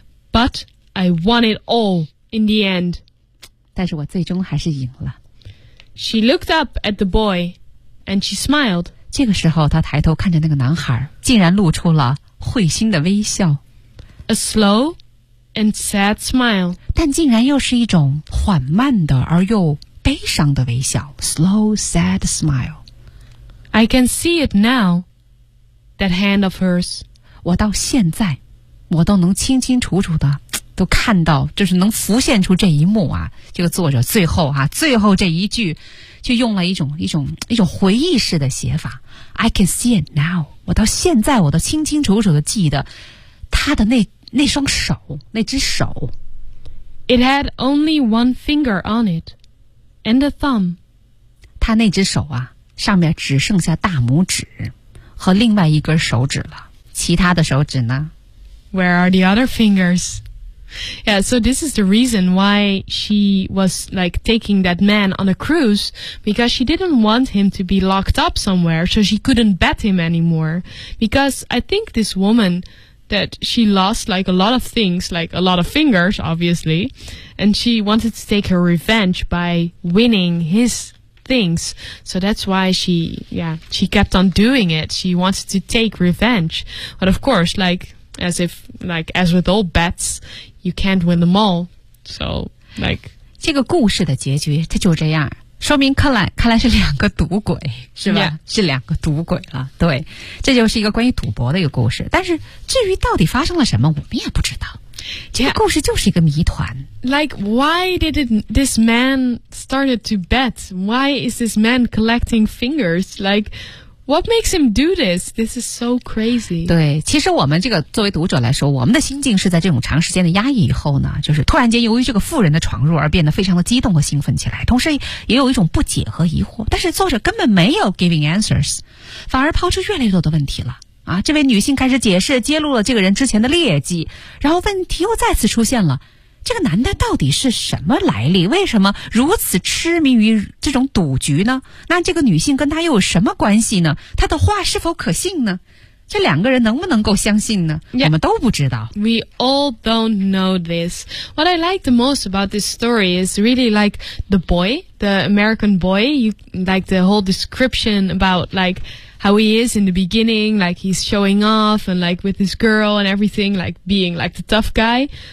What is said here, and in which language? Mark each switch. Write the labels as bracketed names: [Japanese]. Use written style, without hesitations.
[English] But I won it all in the end. [Chinese] 但是我最终还是赢了。 [English] She looked up at the boy and she smiled. [Chinese] 这个时候她抬头看着那个男孩竟然露出了会心的微笑。 [English] A slow and sad smile. [Chinese] 但竟然又是一种缓慢的而又悲伤的微笑。 [English] Slow, sad smile. I can see it now, that hand of hers. [Chinese] 我到现在，我都能清清楚楚的都看到，就是能浮现出这一幕啊。这个作者最后啊，最后这一句，就用了一种回忆式的写法。 [English] I can see it now. [Chinese] 我到现在我都清清楚楚的记得他的那双手，那只手。 [English] It had only one finger on it, and a thumb. [Chinese] 他那只手啊。上面只剩下大拇指和另外一根手指了其他的手指呢 [English] Where are the other fingers? Yeah, so this is the reason why she was like taking that man on a cruise because she didn't want him to be locked up somewhere so she couldn't bet him anymore because I think this woman that she lost like a lot of things, like a lot of fingers, obviously, and she wanted to take her revenge by winning his things. So that's why she kept on doing it. She wanted to take revenge. But of course, as with all bets, you can't win them all. So, like... [Chinese] 这个故事的结局它就这样，说明克莱是两个赌鬼，是吧？ [English] Yeah. [Chinese] 是两个赌鬼了。对，这就是一个关于赌博的一个故事。但是至于到底发生了什么，我们也不知道。 [English] Yeah. [Chinese] 这个故事就是一个谜团。 [English] Like why did this man started to bet? Why is this man collecting fingers? Like what makes him do this? This is so crazy. [Chinese] 对，其实我们这个作为读者来说，我们的心境是在这种长时间的压抑以后呢，就是突然间由于这个妇人的闯入而变得非常的激动和兴奋起来，同时也有一种不解和疑惑。但是作者根本没有 [English] giving answers， [Chinese] 反而抛出越来越多的问题了。啊，这位女性开始解释，揭露了这个人之前的劣迹，然后问题又再次出现了。这个男的到底是什么来历？为什么如此痴迷于这种赌局呢？那这个女性跟他又有什么关系呢？他的话是否可信呢？这两个人能不能够相信呢？ [English] Yeah, [Chinese] 我们都不知道。 [English] We all don't know this. What I like the most about this story is really like the boy, the American boy, you like the whole description about like how he is in the beginning, like he's showing off and like with his girl and everything, like being like the tough guy.